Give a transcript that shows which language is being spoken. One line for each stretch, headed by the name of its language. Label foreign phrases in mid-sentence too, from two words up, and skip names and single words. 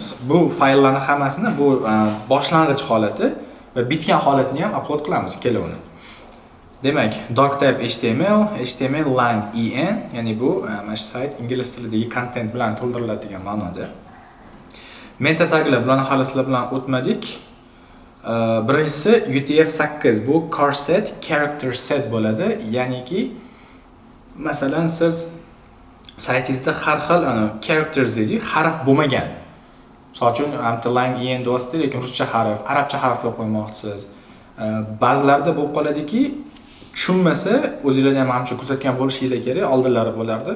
Uzbek: Bu fayllarning hammasini bu boshlang'ich holati va bitgan holatini ham upload qilamiz kelavini. Demak,
English: doctype HTML, HTML lang en,
Uzbek: ya'ni bu mana shu sayt ingliz tilidagi content bilan to'ldiriladigan ma'noda. Meta taglar bilan hali sizlar bilan o'tmadik. Birinchisi UTF-8, bu
English: char set, character set
Uzbek: bo'ladi. Ya'niki masalan siz saytingizda har xil characters deydi, harf bo'lmagan. Misol uchun
English: lang en
Uzbek: do'sti, lekin ruscha harf, arabcha harflar qo'ymoqchisiz. Ba'zilarda bo'lib qoladiki, tushunmasa, o'zingizlar ham hamcha kuzatgan bo'lishingiz kerak, oldinlari bo'lardi.